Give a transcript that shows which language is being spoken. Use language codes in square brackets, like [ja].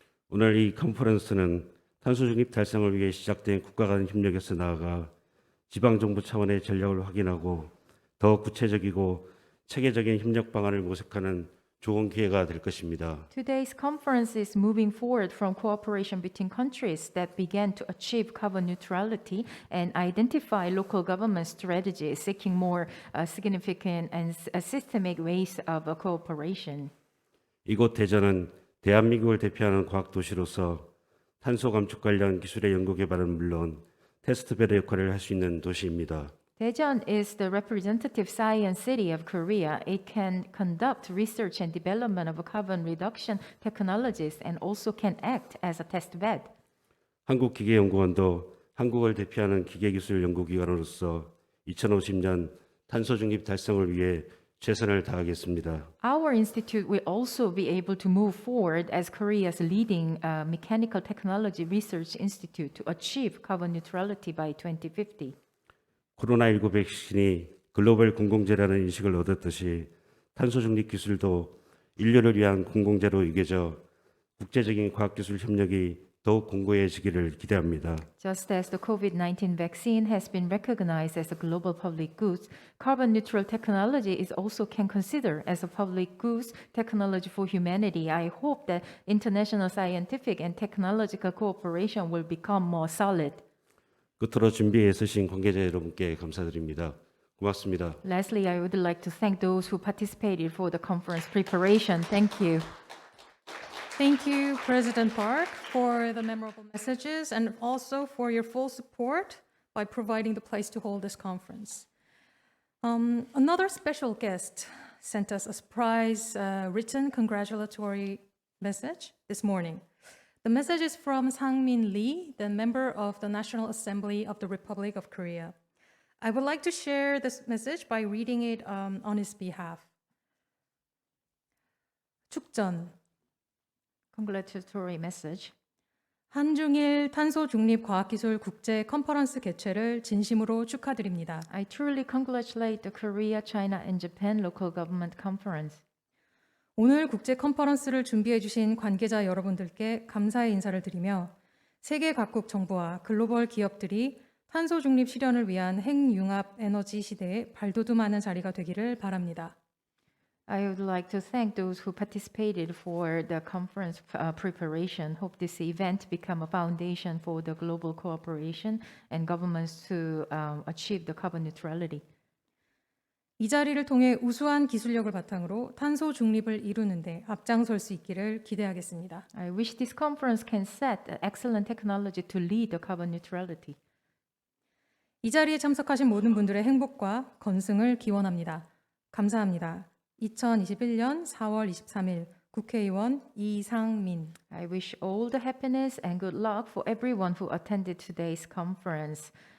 [ko] 오늘 이 컨퍼런스는 탄소 중립 달성을 위해 시작된 국가 간 협력에서 나아가 지방 정부 차원의 전략을 확인하고 더 구체적이고 체계적인 협력 방안을 모색하는 좋은 기회가 될 것입니다. [en] Today's conference is moving forward from cooperation between countries that began to achieve carbon neutrality and identify local government strategies seeking more significant and systemic ways of cooperation. [ko] 이곳 대전은 대한민국을 대표하는 과학 도시로서 탄소 감축 관련 기술의 연구 개발은 물론 테스트베드 역할을 할 수 있는 도시입니다. [en] Daejeon is the representative science city of Korea. It can conduct research and development of carbon reduction technologies and also can act as a test bed. [ko] 한국기계연구원도 한국을 대표하는 기계기술 연구기관으로서 2050년 탄소 중립 달성을 위해 최선을 다하겠습니다. [en] Our institute will also be able to move forward as Korea's leading mechanical technology research institute to achieve carbon neutrality by 2050. [ko] 코로나19 백신이 글로벌 공공재라는 인식을 얻었듯이 탄소 중립 기술도 인류를 위한 공공재로 여겨져 국제적인 과학기술 협력이 더욱 공고해지기를 기대합니다. [en] Just as the COVID-19 vaccine has been recognized as a global public good, carbon neutral technology is also can consider as a public goods technology for humanity. I hope that international scientific and technological cooperation will become more solid. [ko] 끝으로 준비해 쓰신 관계자 여러분께 감사드립니다. 고맙습니다. [en] Lastly, I would like to thank those who participated for the conference preparation. Thank you. Thank you, President Park, for the memorable messages and also for your full support by providing the place to hold this conference. Another special guest sent us a surprise written congratulatory message this morning. The message is from Sang-min Lee, the member of the National Assembly of the Republic of Korea. I would like to share this message by reading it on his behalf. [ko] 축전. [en] Congratulatory message. [ko] 한중일 탄소 중립 과학기술 국제 컨퍼런스 개최를 진심으로 축하드립니다. [en] I truly congratulate the Korea, China, and Japan local government conference. [ko] 오늘 국제 컨퍼런스를 준비해 주신 관계자 여러분들께 감사의 인사를 드리며 세계 각국 정부와 글로벌 기업들이 탄소 중립 실현을 위한 핵융합 에너지 시대에 발돋움하는 자리가 되기를 바랍니다. [en] I would like to thank those who participated for the conference preparation. Hope this event become a foundation for the global cooperation and governments to achieve the carbon neutrality. [ko] 이 자리를 통해 우수한 기술력을 바탕으로 탄소 중립을 이루는데 앞장설 수 있기를 기대하겠습니다. [en] I wish this conference can set excellent technology to lead the carbon neutrality. [ko] 이 자리에 참석하신 모든 분들의 행복과 건승을 기원합니다. 감사합니다. 2021년 4월 23일 국회의원 이상민. [en] I wish all the happiness and good luck for everyone who attended today's conference.